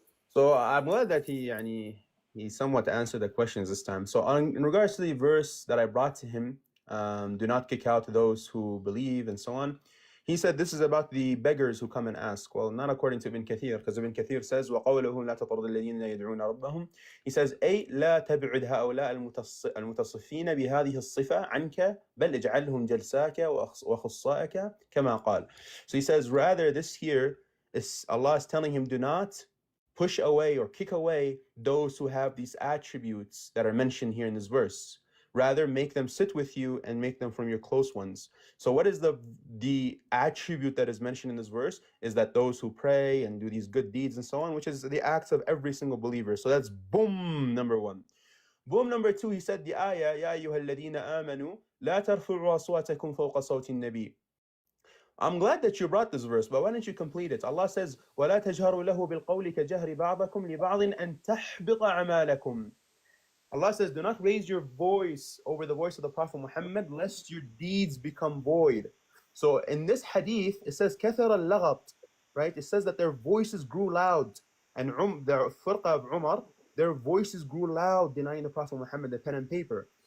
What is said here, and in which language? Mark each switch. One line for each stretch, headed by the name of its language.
English: So I'm glad that he somewhat answered the questions this time. So in regards to the verse that I brought to him, do not kick out those who believe and so on, he said this is about the beggars who come and ask. Well, not according to Ibn Kathir, because Ibn Kathir says
Arabic: وَقَوْلُهُ لَا تَطْرُدِ الَّذِينَ يَدْعُونَ رَبَّهُم.
English: He says
Arabic: أي لا تبعد هؤلاء المتصفين بهذه الصفة عنك بل اجعلهم جلساك وخصائك كما قال.
English: So he says rather this here is Allah is telling him, do not push away or kick away those who have these attributes that are mentioned here in this verse. Rather, make them sit with you and make them from your close ones. So what is the attribute that is mentioned in this verse? Is that those who pray and do these good deeds and so on, which is the acts of every single believer. So that's boom, number one. Boom, number two, he said the ayah,
Arabic: يَا أَيُّهَا الَّذِينَ آمَنُوا لَا تَرْفُعُوا أَصْوَاتَكُمْ فَوْقَ صَوْتِ النَّبِيِّ.
English: I'm glad that you brought this verse, but why don't you complete it? Allah says,
Arabic: وَلَا تَجْهَرُوا لَهُ بِالْقَوْلِ كَجَهْرِ بَعْضَكُمْ لِبَعْضٍ أَن تَحْبِطَ أَعْمَالَكُمْ.
English: Allah says, do not raise your voice over the voice of the Prophet Muhammad, lest your deeds become void. So in this hadith, it says,
Arabic: كَثَرَ اللَّغَطْ,
English: right? It says that their voices grew loud. And the firqa of Umar, their voices grew loud, denying the Prophet Muhammad, the pen and paper.